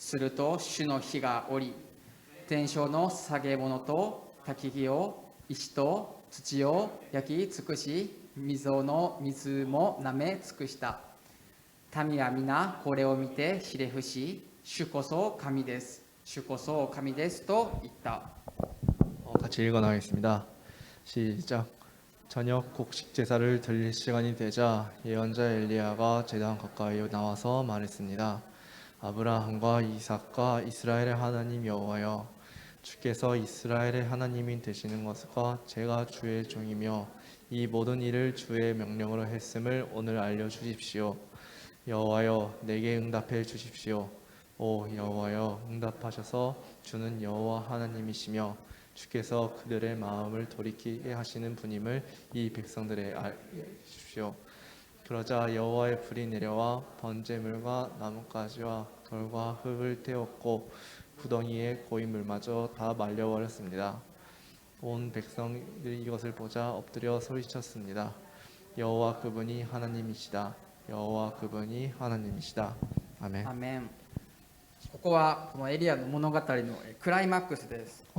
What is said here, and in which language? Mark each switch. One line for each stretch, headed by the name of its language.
Japanese: すると主の火が降り、天上の捧げ物と焚き木を石と土を焼き尽くし、溝の水も舐め尽くした。民は皆これを見てひれ伏し、主こそ神です。主こそ神ですと言った。
Korean: 같이 읽어 나가겠습니다. 시작. 저녁 곡식 제사를 드릴 시간이 되자 예언자 엘리야가 제단 가까이 나와서 말했습니다. 아브라함과 이삭과 이스라엘의 하나님 여호와여, 주께서 이스라엘의 하나님이 되시는 것과 제가 주의 종이며 이 모든 일을 주의 명령으로 했음을 오늘 알려 주십시오. 여호와여, 내게 응답해 주십시오. 오 여호와여, 응답하셔서 주는 여호와 하나님이시며 주께서 그들의 마음을 돌이키게 하시는 분임을 이 백성들에 알게 주십시오. 그러자 여호와의 불이 내려와 번제물과 나뭇가지와 돌과 흙을 태웠고 구덩이의 고인 물마저 다 말려버렸습니다. 온 백성들이 이것을 보자 엎드려 소리쳤습니다. 여호와 그분이 하나님이시다. 여호와 그분이 하나님이시다. 아멘.
Japanese: アーメン。ここはこのエリアの物語のクライマックスです。